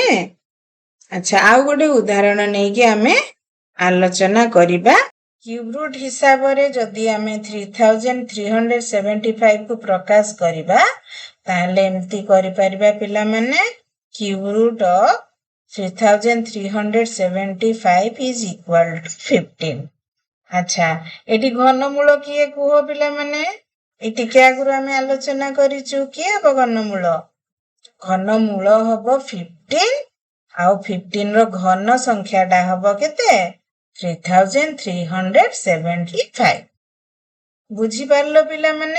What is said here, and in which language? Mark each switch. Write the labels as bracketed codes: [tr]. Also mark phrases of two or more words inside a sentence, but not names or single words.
[or] ଆଚ୍ଛା, ଆଉ ଗୋଟେ ଉଦାହରଣ ନେଇକି ଆମେ ଆଲୋଚନା କରିବା। [en] cube root [or] ହିସାବରେ ଯଦି ଆମେ 3375 କୁ ପ୍ରକାଶ କରିବା, ତାହେଲେ ଏମିତି କରିପାରିବା ପିଲାମାନେ। [en] cube root of 3375 is equal to 15. [or] ଆଚ୍ଛା, ଏଠି ଘନମୂଳ କିଏ କୁହ ପିଲାମାନେ? ଏ ଟିକେ ଆଗରୁ ଆମେ ଆଲୋଚନା କରିଛୁ, କିଏ ହବ ଘନମୂଳ? ଘନମୂଳ ହବ 15, ଆଉ 15 ର ଘନ ସଂଖ୍ୟାଟା ହବ କେତେ? 3375। ବୁଝିପାରିଲ ପିଲାମାନେ?